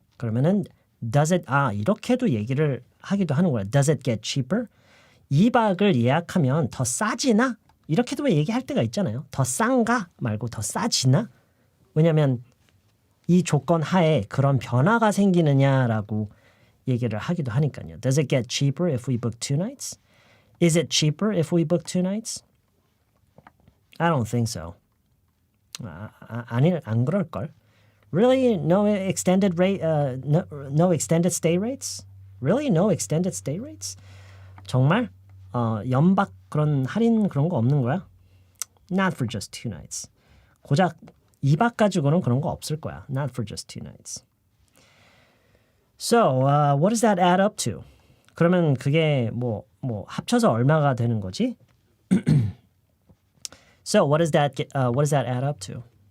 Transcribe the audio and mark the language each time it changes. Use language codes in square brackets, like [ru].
[ko] 그러면은 [en] does it [ko] 이렇게도 얘기를 하기도 하는 거야. [en] Does it get cheaper? [ko] 2박을 예약하면 더 싸지나? 이렇게도 얘기할 때가 있잖아요. 더 싼가 말고 더 싸지나? 왜냐면 이 조건 하에 그런 변화가 생기느냐라고 얘기를 하기도 하니까요. [en] Does it get cheaper if we book 2 nights? Is it cheaper if we book 2 nights? I don't think so. [ko] 안 그럴걸. [en] Really? No extended rate? No extended stay rates? Really? No extended stay rates? [ko] 정말? 연박 그런 할인 그런 거 없는 거야? [en] Not for just 2 nights. [ko] 고작 2박 가지고는 그런 거 없을 거야. [en] Not for just 2 nights. So, what does that add up to? [ko] 그러면 그게 뭐 합쳐서 얼마가 되는 거지? [en] So, what does that add up to?